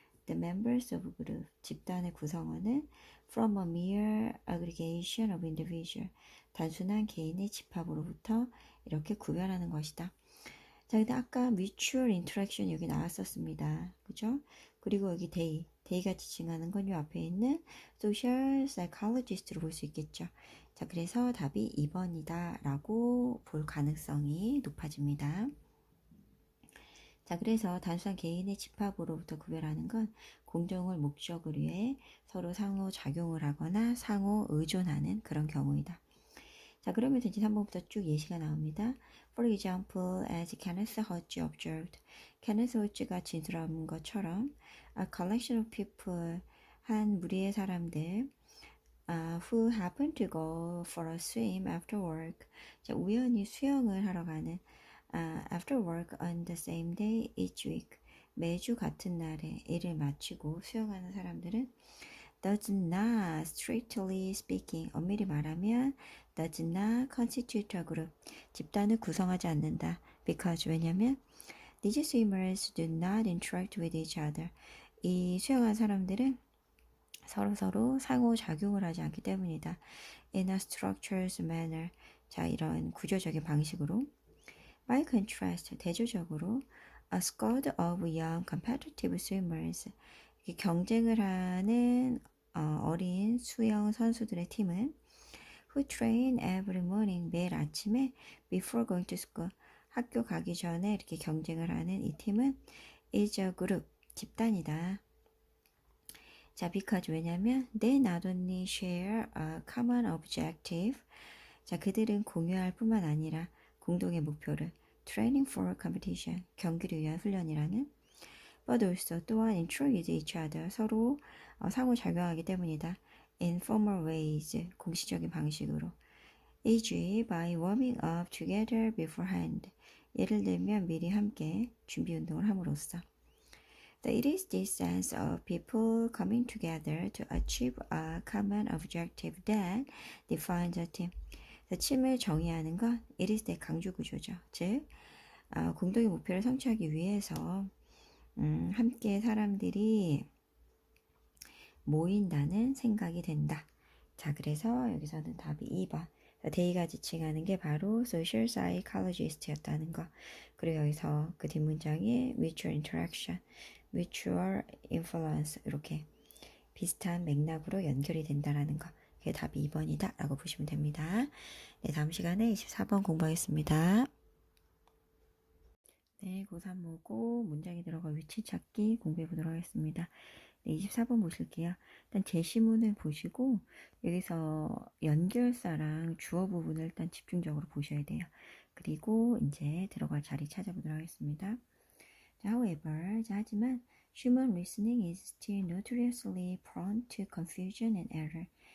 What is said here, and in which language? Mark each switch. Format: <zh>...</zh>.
<en>The members of a group,</en> <ko>집단의 구성원은</ko> <en>from a mere aggregation of individual,</en> <ko>단순한 개인의 집합으로부터 이렇게 구별하는 것이다. 자, 근데 아까</ko> <en>mutual interaction</en> <ko>여기 나왔었습니다. 그죠? 그리고 여기 day가 지칭하는 건 이 앞에 있는</ko> <en>social psychologist</en> <ko>로 볼 수 있겠죠. 자, 그래서 답이 2번이다 라고 볼 가능성이 높아집니다. 자, 그래서 단순한 개인의 집합으로부터 구별하는 건 공동을 목적을 위해 서로 상호작용을 하거나 상호 의존하는 그런 경우이다. 자, 그러면서 이제 3번부터 쭉 예시가 나옵니다.</ko> <en>For example, as Kenneth Hodge observed,</en> <ko>Kenneth Hodge가 진술한 것처럼</ko> <en>a collection of people,</en> <ko>한 무리의 사람들</ko> <en>who happen to go for a swim after work,</en> <ko>자, 우연히 수영을 하러 가는</ko> <en>after work on the same day each week,</en> <ko>매주 같은 날에 일을 마치고 수영하는 사람들은</ko> <en>does not, strictly speaking,</en> <ko>엄밀히 말하면</ko> <en>does not constitute a group,</en> <ko>집단을 구성하지 않는다.</ko> <en>Because,</en> <ko>왜냐면</ko> <en>these swimmers do not interact with each other,</en> <ko>이 수영한 사람들은 서로 상호작용을 하지 않기 때문이다.</ko> <en>In a structured manner,</en> <ko>자, 이런 구조적인 방식으로.</ko> <en>By contrast,</en> <ko>대조적으로</ko> <en>a squad of young competitive swimmers,</en> <ko>경쟁을 하는 어린 수영 선수들의 팀은</ko> <en>who train every morning,</en> <ko>매일 아침에</ko> <en>before going to school,</en> <ko>학교 가기 전에 이렇게 경쟁을 하는 이 팀은</ko> <en>is a group,</en> <ko>집단이다. 자,</ko> <en>because,</en> <ko>왜냐면</ko> <en>they not only share a common objective,</en> <ko>자, 그들은 공유할 뿐만 아니라 공동의 목표를</ko> <en>training for competition,</en> <ko>경기를 위한 훈련이라는</ko> <en>but also</en> <ko>또한</ko> <en>interact with each other,</en> <ko>서로 상호작용하기 때문이다.</ko> <en>In formal ways,</en> <ko>공식적인 방식으로.</ko> <en>e.g. by warming up together beforehand,</en> <ko>예를 들면 미리 함께 준비 운동을 함으로써.</ko> <en>It is this sense of people coming together to achieve a common objective that defines a team.</en> <ko>팀을 정의하는 건</ko> <en>it is the</en> <ko>강조 구조죠. 즉, 공동의 목표를 성취하기 위해서 함께 사람들이 모인다는 생각이 된다. 자, 그래서 여기서는 답이 2번. 데이가 지칭하는 게 바로 social psychologist였다는 거. 그리고 여기서 그 뒷문장에 mutual interaction, mutual influence 이렇게 비슷한 맥락으로 연결이 된다라는 거. 그게 답이 2번이다 라고 보시면 됩니다. 네, 다음 시간에 24번 공부하겠습니다. 네, 고3 모고 문장에 들어가 위치 찾기 공부해 보도록 하겠습니다. 네, 24번 보실게요. 일단 제시문을 보시고 여기서 연결사랑 주어 부분을 일단 집중적으로 보셔야 돼요. 그리고 이제 들어갈 자리 찾아보도록 하겠습니다.</ko> <en>자, however, 자,</en> <ko>하지만</ko> <en>human listening is still notoriously prone to confusion and error.</en>